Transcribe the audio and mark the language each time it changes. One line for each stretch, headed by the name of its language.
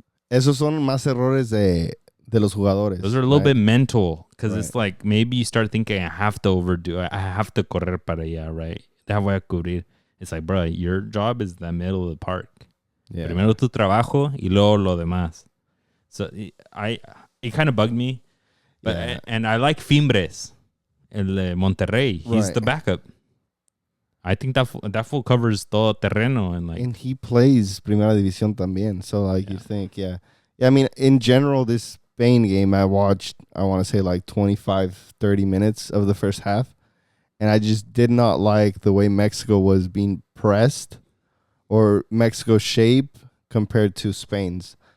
Spanish: esos son más errores de los jugadores.
English: Those are a little bit mental, because it's like maybe you start thinking, I have to overdo it. I have to
Spanish: correr para allá,
English: right?
Spanish: Deja voy a cubrir.
English: It's like, bro, your job is the middle of the park. Yeah.
Spanish: Primero tu trabajo y luego lo demás.
English: So it kind of bugged me, but and I like Fimbres, el Monterrey. He's the backup. I think that fool covers
Spanish: todo terreno,
English: and he plays Primera División
Spanish: también.
English: So like you think, yeah. I mean, in general, this Spain game, I watched, I want to say like 25, 30 minutes of the first half. And I just did not like the way Mexico was being pressed, or Mexico's shape compared to Spain's.